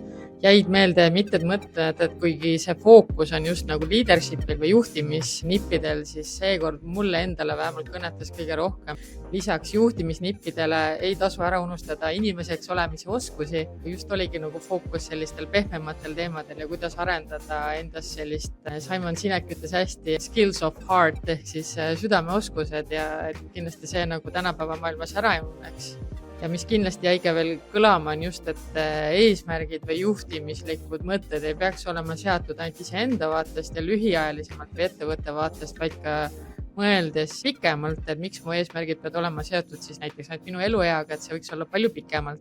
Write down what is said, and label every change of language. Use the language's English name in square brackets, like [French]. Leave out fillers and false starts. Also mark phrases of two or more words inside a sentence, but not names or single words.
[Estonian] Jäid meelde mitmed mõtted, et kuigi see fookus on just nagu leadershipil või juhtimisnippidel, siis seekord mulle endale vähemalt kõnetas kõige rohkem. Lisaks juhtimisnippidele ei tasu ära unustada inimeseks olemise oskusi. Just oligi nagu fookus sellistel pehmematel teemadel ja kuidas arendada endas sellist, Simon Sinek ütles hästi, [English] skills of heart [Estonian] ehk siis südameoskused ja kindlasti see nagu tänapäeva maailmas ära ei uneks. Ja mis kindlasti jäige veel kõlama on just, et eesmärgid või juhtimislikud mõtted ei peaks olema seatud ainult iseenda vaatest ja lühiajalisemalt või ettevõtte vaatest, vaid ka mõeldes pikemalt, et miks mu eesmärgid peavad olema seotud siis näiteks ainult minu elueaga, et see võiks olla palju pikemalt.